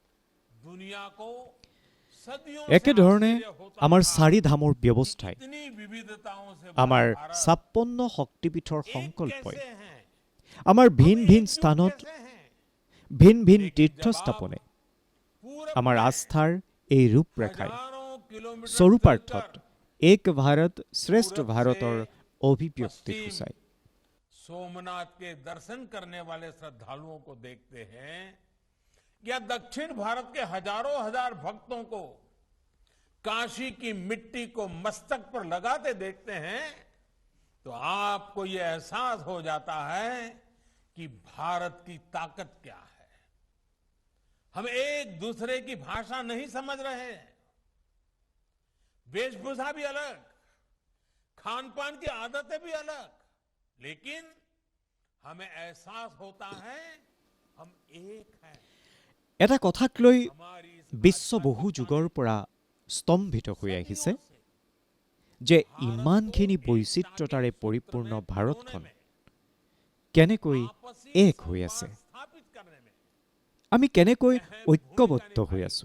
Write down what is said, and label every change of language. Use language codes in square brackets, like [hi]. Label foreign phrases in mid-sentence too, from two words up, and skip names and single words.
[as] একেধৰণে আমাৰ 4 ধামৰ ব্যৱস্থাই, আমাৰ 56 শক্তিপীঠৰ সংকল্পই, আমাৰ ভিন ভিন স্থানত ভিন ভিন তীৰ্থস্থাপনে আমাৰ আস্থাৰ এই ৰূপৰেখাই স্বৰূপাৰ্থত এক ভাৰত শ্ৰেষ্ঠ ভাৰতৰ অভিব্যক্তি সূচায়। [hi] सोमनाथ के दर्शन करने वाले श्रद्धालुओं को देखते हैं या दक्षिण भारत के हजारों हजार भक्तों को काशी की मिट्टी को मस्तक पर लगाते देखते हैं तो आपको यह एहसास हो जाता है कि भारत की ताकत क्या है। हम एक दूसरे की भाषा नहीं समझ रहे हैं, वेशभूषा भी अलग, खान पान की आदतें भी अलग, लेकिन हमें एहसास होता है हम एक हैं। [as] এটা কথাক লৈ বিশ্ব বহু যুগৰ পৰা স্তম্ভিত হৈ আহিছে যে ইমানখিনি বৈচিত্ৰতাৰে পৰিপূৰ্ণ ভাৰতখন কেনেকৈ এক হৈ আছে, আমি কেনেকৈ ঐক্যবদ্ধ হৈ আছো।